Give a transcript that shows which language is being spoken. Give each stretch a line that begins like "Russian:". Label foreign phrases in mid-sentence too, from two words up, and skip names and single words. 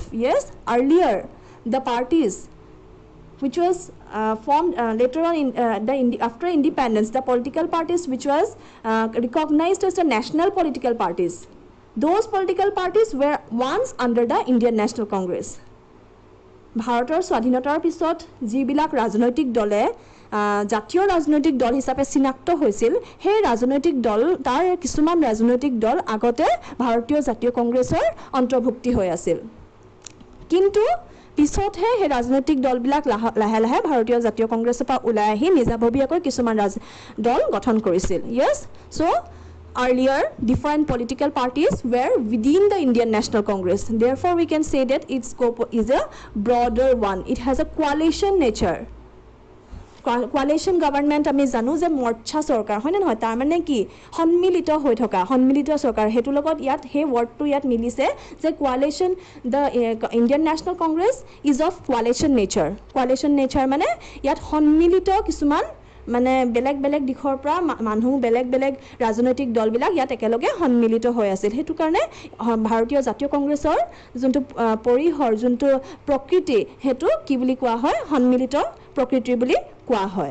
English: Yes, earlier the parties which was formed later on in after independence, the political parties which was recognized as the national political parties, those political parties were once under the Indian National Congress.
Assamese: ভাৰতৰ স্বাধীনতাৰ পিছত যিবিলাক ৰাজনৈতিক দলে জাতীয় ৰাজনৈতিক দল হিচাপে চিনাক্ত হৈছিল সেই ৰাজনৈতিক দল তাৰ কিছুমান ৰাজনৈতিক দল আগতে ভাৰতীয় জাতীয় কংগ্ৰেছৰ অন্তৰ্ভুক্তি হৈ আছিল। কিন্তু পিছতহে সেই ৰাজনৈতিক দলবিলাক লাহে লাহে ভাৰতীয় জাতীয় কংগ্ৰেছৰ পৰা ওলাই আহি নিজাববীয়াকৈ কিছুমান দল গঠন কৰিছিল।
English: Yes, so earlier different political parties were within the Indian National Congress. Therefore we can say that its scope is a broader one. It has a coalition nature. Coalition government
Assamese: আমি জানো যে মৰ্চা চৰকাৰ হয় নে নহয়? তাৰ মানে কি? সন্মিলিত হৈ থকা সন্মিলিত চৰকাৰ। হেতু লগত ইয়াত হে ওয়াৰ্ডটো ইয়াত মিলিছে যে
English: coalition, the Indian National Congress is of coalition nature. Coalition nature
Assamese: মানে ইয়াত সন্মিলিত কিছুমান মানে বেলেগ বেলেগ দিশৰ পৰা মানুহ বেলেগ বেলেগ ৰাজনৈতিক দলবিলাক ইয়াত একেলগে সন্মিলিত হৈ আছিল। হেতু কাৰণে ভাৰতীয় জাতীয় কংগ্ৰেছৰ যোনটো পৰিহৰ যোনটো প্ৰকৃতি হেতু কি বুলি কোৱা হয়? সন্মিলিত প্ৰকৃতি বুলি কোৱা হয়।